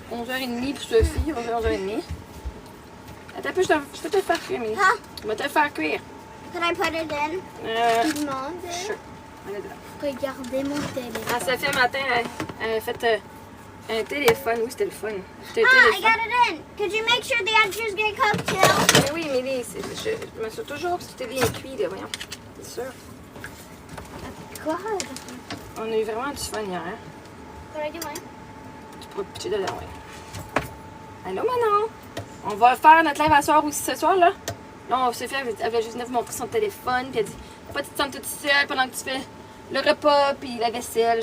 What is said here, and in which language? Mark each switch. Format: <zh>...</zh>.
<fr>11h30 pour Sophie, 11h30. Attends un peu, je peux te le faire cuire, Mimi. Huh? Je vais te le faire cuire.</fr> <en>Can I put it in?</en> <fr>Non.</fr> <en>Sure.</en> <fr>On est dedans. Regardez mon téléphone. Ah, Sophie, un matin, elle a fait un téléphone. Oui, c'était le fun. C'était un</fr> <en>Ah, I</en> <fr>téléphone.</fr> <en>got it in. Could you make sure the edges get cooked too?</en> <fr>Mais oui, Mélie, je m'assure toujours que c'était bien cuit, là, voyons. C'est sûr. Quoi? On a eu vraiment du fun hier. Hein?</fr> <en>What are you doing?</en> <fr>Tu pourrais pitcher dedans, ouais. Allô, Manon? On va faire notre live à soir aussi ce soir, là. Là, Sophie, elle va juste venir vous montrer son téléphone, puis elle dit, pas tu te sens toute seule pendant que tu fais le repas, puis la vaisselle.</fr>